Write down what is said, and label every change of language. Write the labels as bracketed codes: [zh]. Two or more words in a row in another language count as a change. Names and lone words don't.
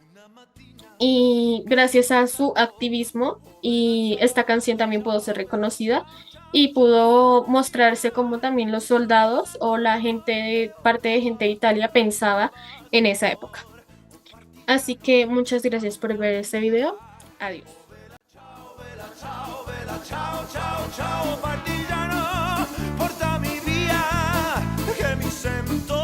[es] Y gracias a su activismo, y esta canción también pudo ser reconocida y pudo mostrarse como también los soldados o la gente, parte de gente de Italia pensaba en esa época. Así que muchas gracias por ver este video. Adiós. [it] Ciao, bella, ciao, ciao, ciao, partigiano, portami via, che mi sembra